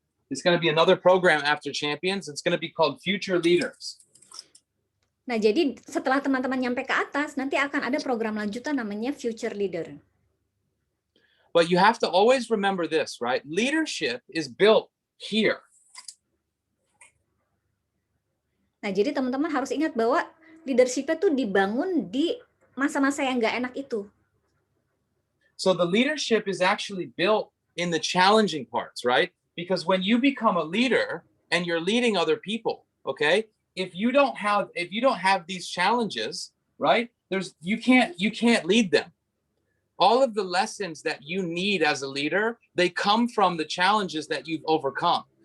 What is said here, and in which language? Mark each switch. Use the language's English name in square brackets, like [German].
[English] It's going to be another program after champions. It's going to be called Future Leaders. [Indonesian] Nah, jadi setelah teman-teman nyampe ke atas, nanti akan ada program lanjutan namanya Future Leader. [English] But you have to always remember this, right? Leadership is built here. [Indonesian] Nah, jadi teman-teman harus ingat bahwa leadership itu dibangun di masa-masa yang nggak enak itu. [English] So the leadership is actually built in the challenging parts, right? Because when you become a leader and you're leading other people, okay? If you don't have these challenges, right? You can't lead them. All of the lessons that you need as a leader, they come from the challenges that you've overcome.